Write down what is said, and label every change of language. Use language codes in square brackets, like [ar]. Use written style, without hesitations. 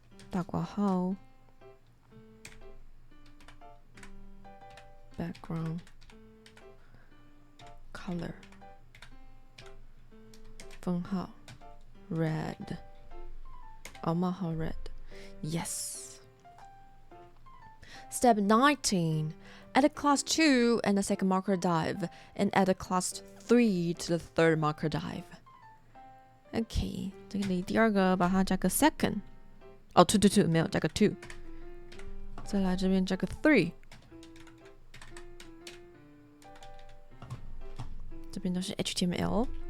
[zh] 大括号 background color 分号 red 冒号 red yes。 [en] Step 19. Add a class 2 and a second marker div, and add a class 3 to the third marker div. [zh] OK， 这里第二个把它加个 second， two 没有加个 2， 再来这边加个 3， 这边都是 HTML。